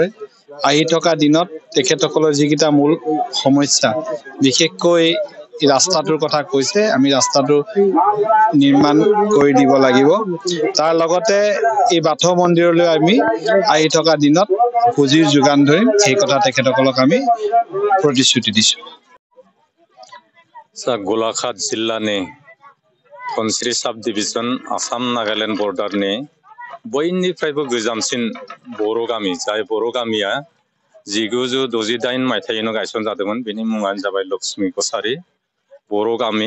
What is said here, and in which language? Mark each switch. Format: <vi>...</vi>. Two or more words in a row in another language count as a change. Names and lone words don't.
<as>আহি থকা দিনত তেখেতসকলৰ যিকেইটা মূল সমস্যা, বিশেষকৈ ৰাস্তাটোৰ কথা কৈছে, আমি ৰাস্তাটো নিৰ্মাণ কৰি দিব লাগিব। তাৰ লগতে এই বাথৌ মন্দিৰলৈ আমি আহি থকা দিনত পুঁজিৰ যোগান ধৰিম, এই কথা তেখেতসকলক আমি প্ৰতিশ্ৰুতি দিছোঁ।</as> <brx>गलाघाट जिल्लानि धनसिरि साब डिभिजन आसाम नागालेण्ड बर्डारनि बयनिफ्रायबो गोजामसिन बर' गामि, जाय बर' गामिया 1968 मायथाइयावनो गायसनजादोंमोन। बेनि मुङानो जाबाय लक्ष्मी कछारी बर' गामि।</brx>